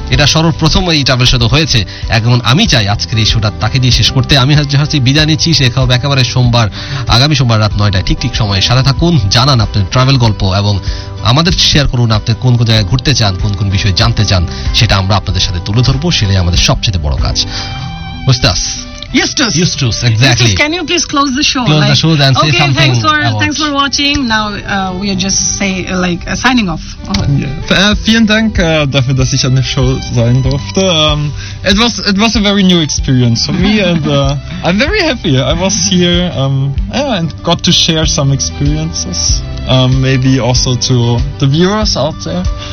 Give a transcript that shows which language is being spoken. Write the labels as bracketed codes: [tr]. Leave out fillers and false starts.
[bn] এটা সর্বপ্রথম এই ট্রাভেল শো হয়েছে, এখন আমি চাই আজকের এই শোটা তাকে দিয়ে শেষ করতে। আমি হাজি বিদায় নিচ্ছি, দেখা হবে একেবারে সোমবার, আগামী সোমবার রাত 9টায়, ঠিক ঠিক সময়ে। সাথে থাকুন, জানান আপনার ট্রাভেল গল্প, এবং আমাদের শেয়ার করুন আপনি কোন কোন জায়গায় ঘুরতে চান, কোন কোন বিষয়ে জানতে চান, সেটা আমরা আপনাদের সাথে তুলে ধরবো, সেটাই আমাদের সবচেয়ে বড় কাজ। উস্তাস [en] Eustace, exactly. Eustace, can you please close the show? Close the show and say something. Okay, thanks for watching. Now we are just signing off. Yeah. [de] Vielen Dank dafür, dass ich an der Show sein durfte. [en] It was a very new experience for me, and I'm very happy. I was here and got to share some experiences. Maybe also to the viewers out there.